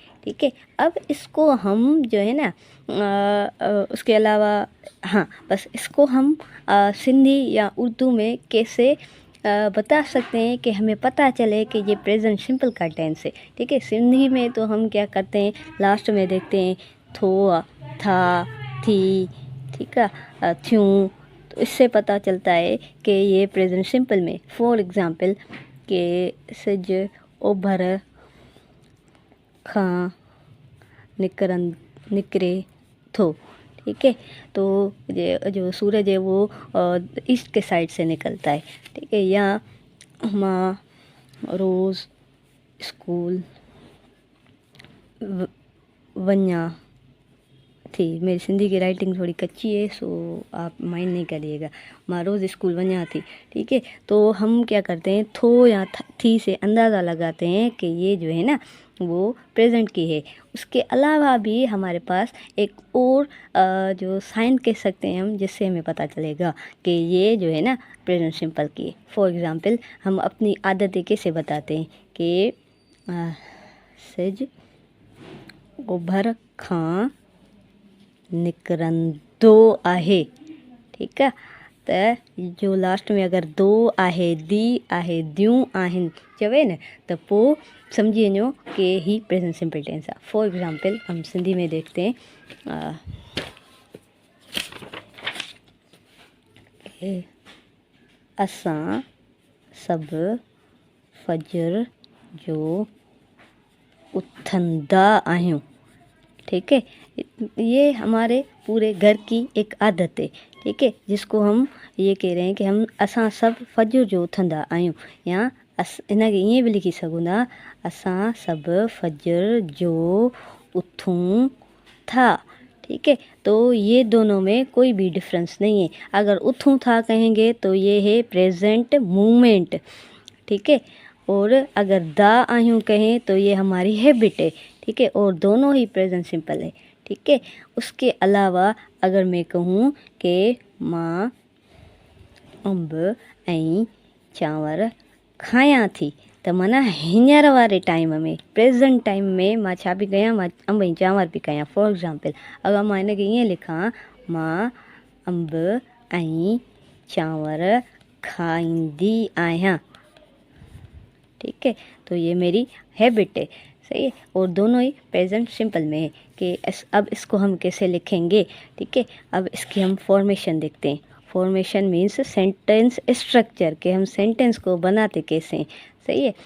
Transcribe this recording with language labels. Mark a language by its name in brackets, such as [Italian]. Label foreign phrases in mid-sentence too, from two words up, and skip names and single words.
[Hindi] ठीक है, अब इसको हम जो है ना उसके अलावा हाँ बस इसको हम सिंधी या उर्दू में कैसे बता सकते हैं कि हमें पता चले कि ये [English] present simple [Hindi] का टेंस है। ठीक है, सिंधी में तो हम क्या करते हैं, लास्ट में देखते हैं थो, था, थी, ठीक है, थ्यूं। तो इससे पता चलता है कि ये [English] present simple [Hindi] में। [English] for example [Sindhi] के सिज उभर खां निकरे थो। [Hindi] ठीक है, तो ये जो सूरज है वो ईस्ट के साइड से निकलता है। ठीक है, [Sindhi] या माँ रोज़ स्कूल वन्या थी। [Hindi] मेरी सिंधी की राइटिंग थोड़ी कच्ची है, सो आप माइंड नहीं करिएगा। [Sindhi] माँ रोज़ स्कूल वन्या थी। [Hindi] ठीक है, तो हम क्या करते हैं, थो या थी से अंदाज़ा लगाते हैं कि ये जो है ना वो प्रेजेंट की है। उसके अलावा भी हमारे पास एक और जो साइन कह सकते हैं हम, जिससे हमें पता चलेगा कि ये जो है ना [English] present simple [Hindi] की है। [English] for example [Hindi] हम अपनी आदतें कैसे बताते हैं कि [Sindhi] सिज उभर खां निकरंदो आहे। [Hindi] ठीक है, [Sindhi] त जो लास्ट में अगर दो आहे, दी आहे, द्यूं आहिनि चवे न, त पोइ समझी वञो कि ही [English] present simple tense [Sindhi] आहे। [English] for example [Hindi] हम सिंधी में देखते हैं [Sindhi] असां सभु फजर जो उथंदा आहियूं। [Hindi] ठीक है, ये हमारे पूरे घर की एक आदत है। ठीक है, जिसको हम ये कह रहे हैं कि हम [Sindhi] असां सभु फजर जो उथंदा आहियूं, या इन खे ईअं बि लिखी सघूं था, असां सभु फजर जो उथूं था। [Hindi] ठीक है, तो ये दोनों में कोई भी डिफरेंस नहीं है। अगर [Sindhi] उथूं था [Hindi] कहेंगे तो ये है [English] present movement. [Hindi] ठीक है, और अगर [Sindhi] दा आहियूं [Hindi] कहें तो ये हमारी हैबिट है। ठीक है, और दोनों ही [English] present simple [Hindi] है। ठीक है। उसके अलावा अगर मैं कहूँ कि [Sindhi] मां अंब ऐं चांवर खाया थी, त माना हींअर वारे टाइम में [English] present time [Sindhi] में मां छा पई कयां, मां अंब ऐं चांवर पई कयां। [English] for example [Sindhi] अगरि मां हिन खे ईअं लिखां, मां अंब ऐं चांवर खाईंदी आहियां, [Hindi] ठीक है। तो ये मेरी हैबिट है, सही है। और दोनों ही [English] present simple [Hindi] में है कि अब इसको हम कैसे लिखेंगे, ठीक है। अब इसकी हम फॉर्मेशन देखते हैं। [English] formation means sentence structure, [Hindi] के हम सेंटेंस को बनाते कैसे हैं, सही है।